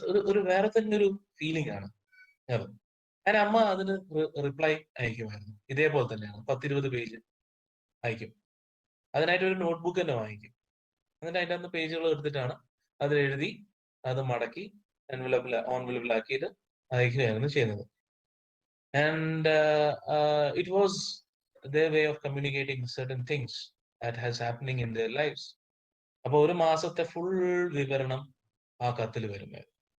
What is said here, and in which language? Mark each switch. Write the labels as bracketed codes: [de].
[ml] ഒരു വേറെ തന്നെ ഒരു ഫീലിംഗ് ആണ് അത്. ഞാൻ അമ്മ അതിന് റിപ്ലൈ അയക്കുമായിരുന്നു, ഇതേപോലെ തന്നെയാണ്, 10-20 പേജ് അയക്കും. അതിനായിട്ട് ഒരു നോട്ട്ബുക്ക് തന്നെ വാങ്ങിക്കും. എന്നിട്ട് അതിൻ്റെ അന്ന് പേജുകൾ എടുത്തിട്ടാണ് അത് എഴുതി, അത് മടക്കി ഓൺവെലപ്പിലാക്കിയിട്ട് അയക്കുകയായിരുന്നു ചെയ്യുന്നത്. [en] And it was their way of communicating certain things that has happening in their lives. [ml] അപ്പൊ ഒരു മാസത്തെ ഫുൾ വിവരണം ആ കത്തിൽ വരുമായിരുന്നു.